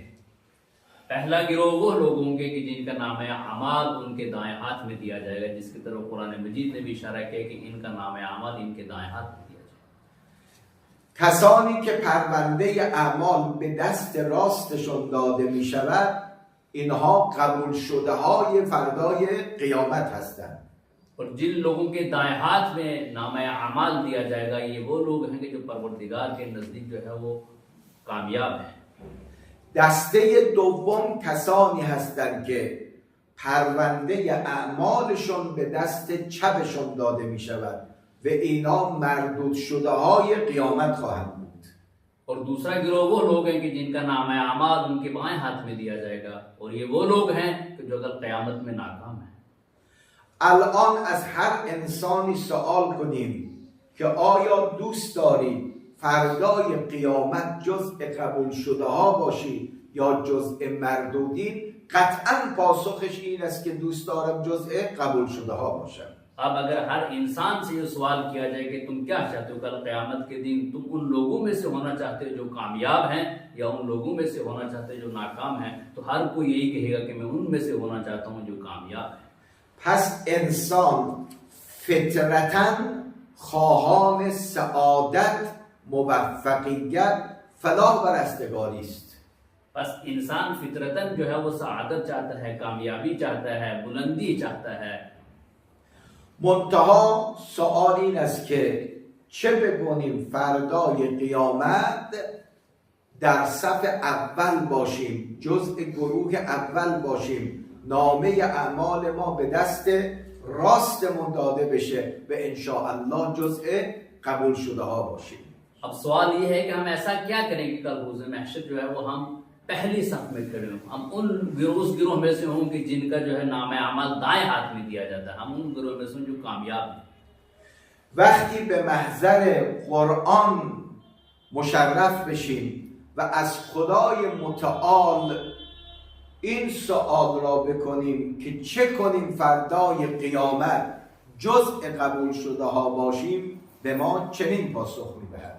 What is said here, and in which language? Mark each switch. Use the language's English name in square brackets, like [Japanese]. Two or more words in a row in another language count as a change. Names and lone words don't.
[Hindi] पहला गिरोह वो लोग होंगे कि जिनका नाम है अमाल उनके दाएं हाथ में दिया जाएगा, जिसकी तरफ कुरान मजीद ने भी इशारा किया कि इनका नाम है अमाल इनके दाएं हाथ में दिया जाएगा. [Persian] کسانی که پرونده اعمال به دست راستشون داده می شود اینها قبول شده های فردای قیامت هستند. [Hindi] और जिन लोगों के दाएं हाथ में नाम अमाल दिया जाएगा ये वो लोग हैं कि जो परवरदिगार के नज़दीक जो है वो कामयाब है. [Persian] دسته دوم کسانی هستند که پرونده اعمالشون به دست چپشون داده می شود و اینا مردود شده های قیامت خواهند بود. [Hindi] और दूसरा गिरोह वो लोग हैं कि जिनका नाम है अमाल उनके बाएं हाथ में दिया जाएगा और ये वो लोग हैं कि जो कल क़यामत में नाकाम है. [Persian] الان از هر انسانی سوال کنیم که آیا دوست داری فردای قیامت جزء قبول شده ها باشی یا جزء مردودین؟ قطعا پاسخش این است که دوست دارم جزء قبول شده ها باشم. [Hindi] अब अगर हर इंसान से ये सवाल किया जाए कि तुम क्या चाहते हो कल क़यामत के दिन, तुम उन लोगों में से होना चाहते हो जो कामयाब हैं या उन लोगों में से होना चाहते हो जो नाकाम हैं, तो हर कोई यही कहेगा कि मैं उनमें से होना चाहता हूँ जो कामयाब है. [Persian] پس انسان فطرتاً خواهان سعادت، موفقیت، فلاح و رستگاری است. [Hindi] बस इंसान फितरतन जो है वो सआदत चाहता है, कामयाबी चाहता है, बुलंदी चाहता है. [Persian] منتها سؤال این است که چه بکنیم فردای قیامت در صف اول باشیم، جزء گروه اول باشیم، نامه اعمال ما به دست راستمون داده بشه و انشاءالله جزء قبول شده ها باشیم. [Hindi] अब सवाल ये है कि हम ऐसा क्या करें कि कल रोज़ महशर जो है वो हम पहली सफ में खड़े हों, हम उन गिरोह में से हों कि जिनका जो है नाम अमाल दाएं हाथ में दिया जाता है, हम उन गिरोह में से जो कामयाब हैं. [Persian] وقتی به محضر قرآن مشرف بشیم و از خدای متعال این سؤال را بکنیم که چه کنیم فردای قیامت جزء قبول شده ها باشیم، به ما چنین پاسخ می‌دهد.